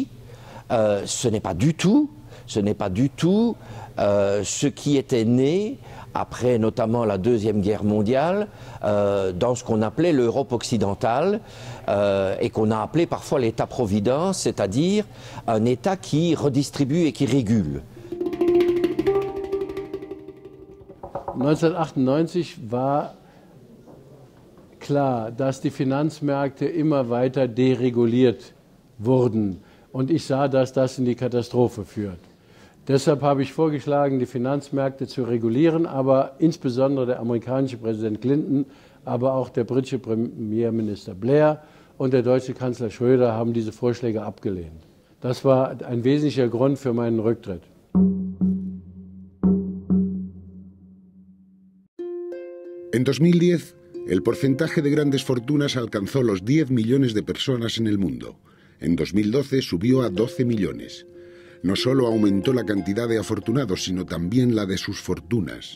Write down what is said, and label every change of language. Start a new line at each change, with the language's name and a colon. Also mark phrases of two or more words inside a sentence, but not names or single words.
French: Ce n'est pas du tout ce qui était né après notamment la Deuxième Guerre mondiale, dans ce qu'on appelait l'Europe occidentale et qu'on a appelé parfois l'État-providence, c'est-à-dire un État qui redistribue et qui régule.
German: 1998 war klar, dass die Finanzmärkte immer weiter dereguliert wurden. Und ich sah, dass das in die Katastrophe führt. Deshalb habe ich vorgeschlagen, die Finanzmärkte zu regulieren, aber insbesondere der amerikanische Präsident Clinton, aber auch der britische Premierminister Blair und der deutsche Kanzler Schröder haben diese Vorschläge abgelehnt. Das war ein wesentlicher Grund für meinen Rücktritt.
Spanish: En 2010, el porcentaje de grandes fortunas alcanzó los 10 millones de personas en el mundo. En 2012 subió a 12 millones. No solo aumentó la cantidad de afortunados, sino también la de sus fortunas.